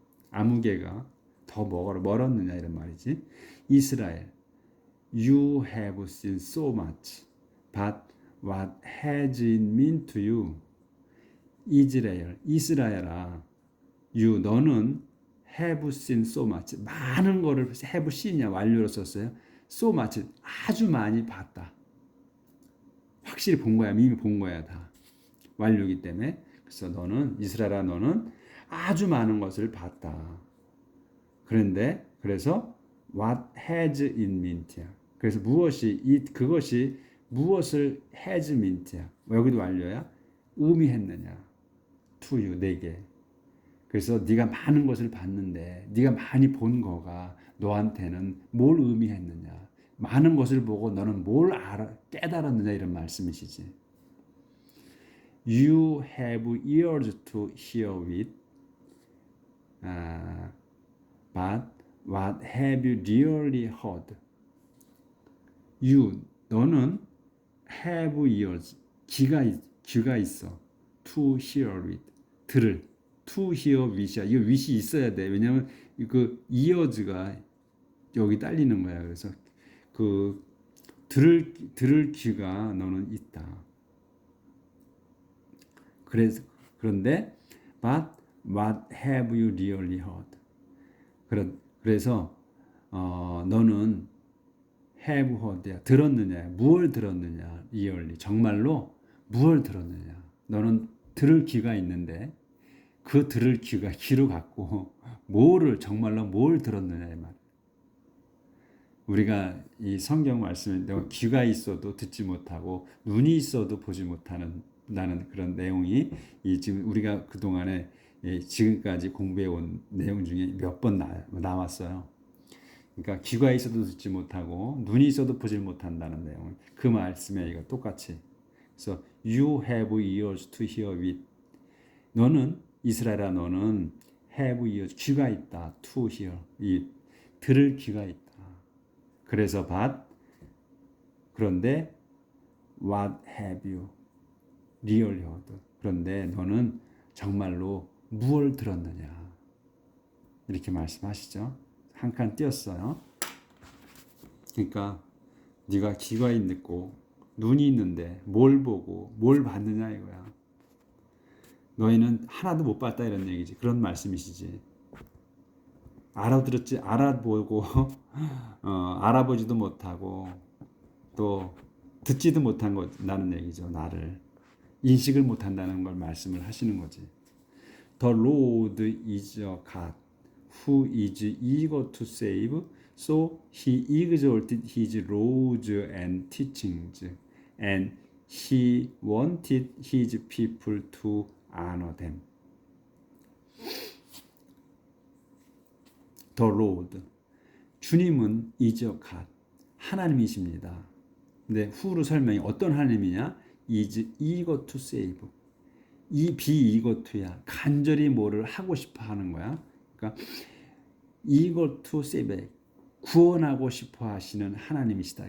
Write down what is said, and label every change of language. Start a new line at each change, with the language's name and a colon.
Korean: 아무개가 더 멀었느냐 이런 말이지.
English: 이스라엘, you have seen so much, but what has it meant to you?
Korean: 이스라엘아, 너는
English: have seen so much,
Korean: 많은 거를 have seen이야 완료로 썼어요.
English: so much,
Korean: 아주 많이 봤다. 확실히 본 거야, 이미 본 거야 다. 완료이기 때문에. 그래서 이스라엘아 너는 아주 많은 것을 봤다. 그래서
English: what has it meant
Korean: 야. 그래서 그것이 무엇을
English: has meant
Korean: 야. 여기도 완료야. 의미했느냐.
English: to you,
Korean: 내게. 그래서 네가 많은 것을 봤는데 네가 많이 본 거가 너한테는 뭘 의미했느냐. 많은 것을 보고 너는 뭘 깨달았느냐 이런 말씀이시지.
English: You have ears to hear with, but what have you really heard?
Korean: 너는
English: have ears,
Korean: 귀가 있어.
English: to hear with, to hear with이야.
Korean: 이거 with이 있어야 돼. 왜냐면 그 ears가 여기 딸리는 거야. 그래서 그 들을 귀가 너는 있다. 그런데
English: but what have you really heard?
Korean: 그래서 너는
English: have heard
Korean: 야. 들었느냐? 무엇을 들었느냐? really. 정말로 무엇을 들었느냐? 너는 들을 귀가 있는데 그 들을 귀로 갖고 정말로 뭘 들었느냐 이 말. 우리가 이 성경 말씀에 귀가 있어도 듣지 못하고 눈이 있어도 보지 못하는 그런 내용이 지금 우리가 그동안에 지금까지 공부해 온 내용 중에 몇 번 나왔어요. 그러니까 귀가 있어도 듣지 못하고 눈이 있어도 보지 못한다는 내용. 그 말씀에 이거 똑같이. 그래서
English: you have ears to hear with.
Korean: 이스라엘아 너는
English: have ears,
Korean: 귀가 있다.
English: to hear,
Korean: 들을 귀가 있다. 그래서 그런데
English: what have you really heard?
Korean: 그런데 너는 정말로 무엇을 들었느냐? 이렇게 말씀하시죠. 한 칸 띄었어요. 그러니까 네가 귀가 있고 눈이 있는데 뭘 보고 뭘 봤느냐 이거야. 너희는 하나도 못 봤다 이런 얘기지. 그런 말씀이시지. 알아보고 알아보지도 못하고 또 듣지도 못한 거라는 얘기죠. 나를 인식을 못한다는 걸 말씀을 하시는 거지.
English: The Lord is a God who is eager to save, so he exalted his laws and teachings, and he wanted his people to honor them. The Lord,
Korean: 주님은
English: is a God,
Korean: 하나님이십니다. 근데 후로 설명이 어떤 하나님이냐?
English: is eager to save.
Korean: 이
English: be eager to
Korean: 야. 간절히 뭐를 하고 싶어 하는 거야. 그러니까
English: eager to save,
Korean: 구원하고 싶어 하시는 하나님이시다.